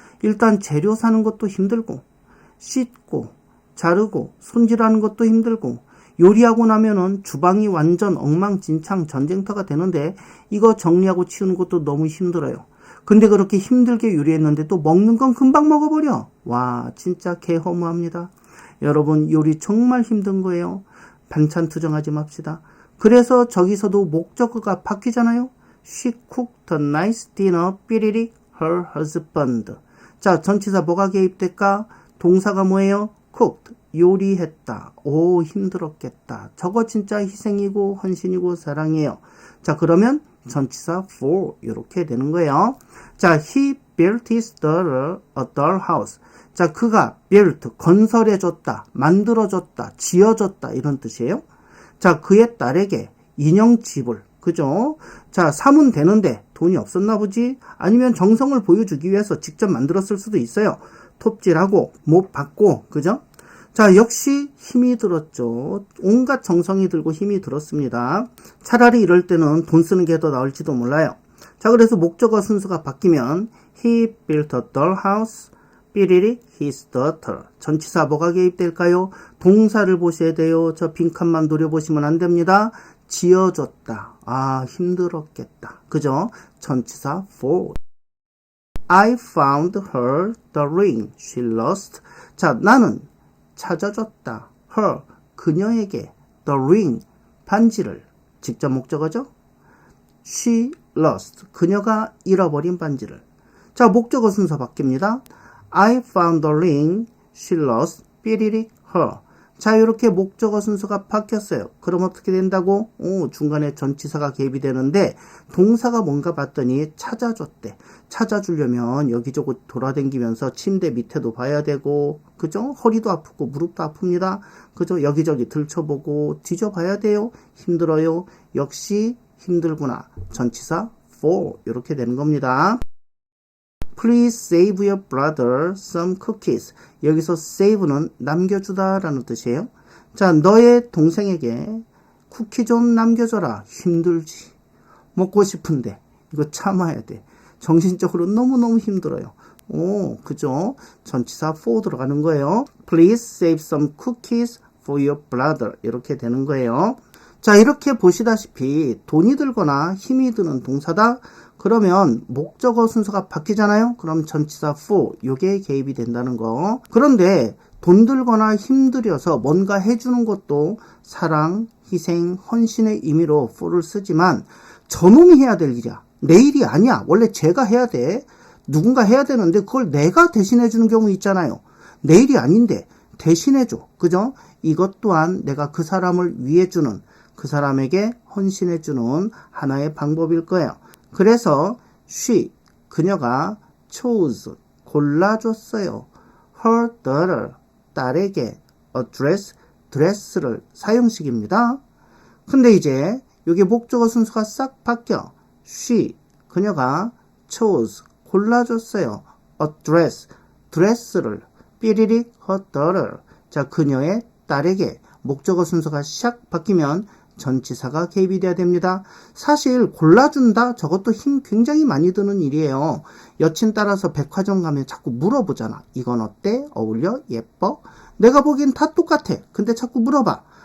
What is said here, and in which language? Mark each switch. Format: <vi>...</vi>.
<ko>일단 재료 사는 것도 힘들고 씻고 자르고 손질하는 것도 힘들고 요리하고 나면은 주방이 완전 엉망진창 전쟁터가 되는데 이거 정리하고 치우는 것도 너무 힘들어요. 근데 그렇게 힘들게 요리했는데 또 먹는 건 금방 먹어버려. 와 진짜 개허무합니다. 여러분 요리 정말 힘든 거예요. 반찬 투정하지 맙시다. 그래서 저기서도 목적어가 바뀌잖아요.</ko> <en>She cooked a nice dinner 삐리릭 her husband.</en> <ko>자 전치사 뭐가 개입될까? 동사가 뭐예요? cooked 요리했다. 오 힘들었겠다. 저거 진짜 희생이고 헌신이고 사랑이에요. 자 그러면 전치사 for 이렇게 되는 거예요. 자</ko> <en>he built his daughter a doll house.</en> <ko>자 그가 built 건설해줬다 만들어줬다 지어줬다 이런 뜻이에요. 자 그의 딸에게 인형집을 그죠? 자 사면 되는데 돈이 없었나 보지? 아니면 정성을 보여주기 위해서 직접 만들었을 수도 있어요. 톱질하고 못 받고 그죠? 자 역시 힘이 들었죠. 온갖 정성이 들고 힘이 들었습니다. 차라리 이럴 때는 돈 쓰는 게 더 나을지도 몰라요. 자 그래서 목적어 순서가 바뀌면</ko> <en>He built a doll house 삐리리 his daughter.</en> <ko>전치사 뭐가 개입될까요? 동사를 보셔야 돼요. 저 빈칸만 노려보시면 안 됩니다. 지어줬다. 아 힘들었겠다. 그죠? 전치사 for.</ko> <en>I found her the ring she lost.</en> <ko>자 나는 찾아줬다. her 그녀에게 the ring 반지를. 직접 목적어죠.</ko> <en>she lost</en> <ko>그녀가 잃어버린 반지를. 자 목적어 순서 바뀝니다.</ko> <en>I found the ring she lost 삐리릭 her.</en> <ko>자, 이렇게 목적어 순서가 바뀌었어요. 그럼 어떻게 된다고? 중간에 전치사가 개입이 되는데 동사가 뭔가 봤더니 찾아줬대. 찾아주려면 여기저기 돌아다니면서 침대 밑에도 봐야 되고, 그죠? 허리도 아프고 무릎도 아픕니다. 그죠? 여기저기 들춰보고 뒤져봐야 돼요. 힘들어요. 역시 힘들구나. 전치사 for 이렇게 되는 겁니다.</ko> <en>Please save your brother some cookies.</en> <ko>여기서 save는 남겨주다 라는 뜻이에요. 자, 너의 동생에게 쿠키 좀 남겨줘라. 힘들지. 먹고 싶은데 이거 참아야 돼. 정신적으로 너무너무 힘들어요. 그죠? 전치사 for 들어가는 거예요.</ko> <en>Please save some cookies for your brother.</en> <ko>이렇게 되는 거예요. 자, 이렇게 보시다시피 돈이 들거나 힘이 드는 동사다. 그러면 목적어 순서가 바뀌잖아요. 그럼 전치사 for 요게 개입이 된다는 거. 그런데 돈 들거나 힘들여서 뭔가 해주는 것도 사랑, 희생, 헌신의 의미로 for를 쓰지만 저놈이 해야 될 일이야. 내 일이 아니야. 원래 제가 해야 돼. 누군가 해야 되는데 그걸 내가 대신해주는 경우 있잖아요. 내 일이 아닌데 대신해줘. 그죠? 이것 또한 내가 그 사람을 위해주는, 그 사람에게 헌신해주는 하나의 방법일 거예요. 그래서 she, 그녀가 chose, 골라줬어요. her daughter, 딸에게 a dress, 드레스를 사용식입니다. 근데 이제 여기 목적어 순서가 싹 바뀌어. she, 그녀가 chose, 골라줬어요.</ko> <en>a dress,</en> <ko>드레스를</ko> <en>삐리릭 her daughter.</en> <ko>자, 그녀의 딸에게 목적어 순서가 샥 바뀌면 전치사가 개입이 돼야 됩니다. 사실 골라준다 저것도 힘 굉장히 많이 드는 일이에요. 여친 따라서 백화점 가면 자꾸 물어보잖아. 이건 어때? 어울려? 예뻐? 내가 보기엔 다 똑같아. 근데 자꾸 물어봐.</ko>